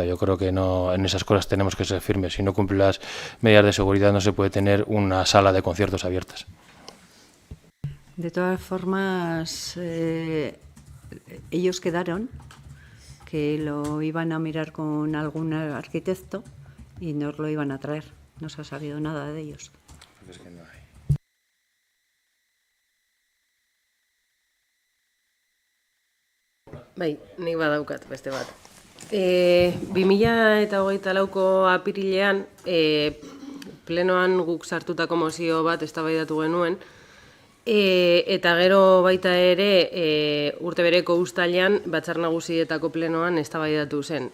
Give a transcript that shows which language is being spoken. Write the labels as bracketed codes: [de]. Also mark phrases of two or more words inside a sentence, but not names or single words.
[es] Yo creo que no, en esas cosas tenemos que ser firmes. Si no cumple las medidas de seguridad no se puede tener una sala de conciertos abiertas. De todas formas, ellos quedaron que lo iban a mirar con algún arquitecto y nos lo iban a traer. No se ha sabido nada de ellos. Es que no hay. [eu] Bai, nik badaukat beste bat. 2024ko apirilean plenoan guk sartutako mozio bat eztabaidatu genuen, eta gero baita ere urte bereko uztailean Batzar Nagusietako plenoan eztabaidatu zen.